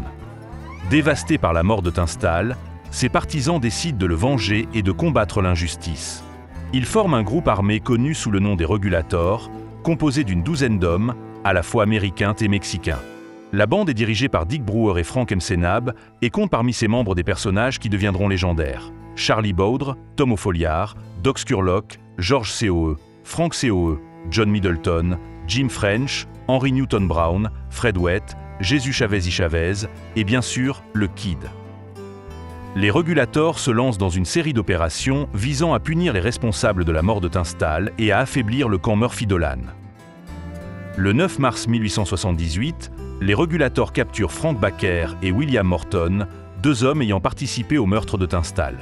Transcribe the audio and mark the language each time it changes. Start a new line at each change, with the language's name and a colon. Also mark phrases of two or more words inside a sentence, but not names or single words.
French: Dévastés par la mort de Tunstall, ses partisans décident de le venger et de combattre l'injustice. Ils forment un groupe armé connu sous le nom des Regulators, composé d'une douzaine d'hommes, à la fois américains et mexicains. La bande est dirigée par Dick Brewer et Frank McNabb et compte parmi ses membres des personnages qui deviendront légendaires. Charlie Baudre, Tom O'Folliard, Doc Scurlock, George C.O.E., Frank C.O.E., John Middleton, Jim French, Henry Newton Brown, Fred Wett, Jésus Chavez y Chavez et bien sûr le Kid. Les Regulators se lancent dans une série d'opérations visant à punir les responsables de la mort de Tunstall et à affaiblir le camp Murphy-Dolan. Le 9 mars 1878, les Regulators capturent Frank Baker et William Morton, 2 hommes ayant participé au meurtre de Tunstall.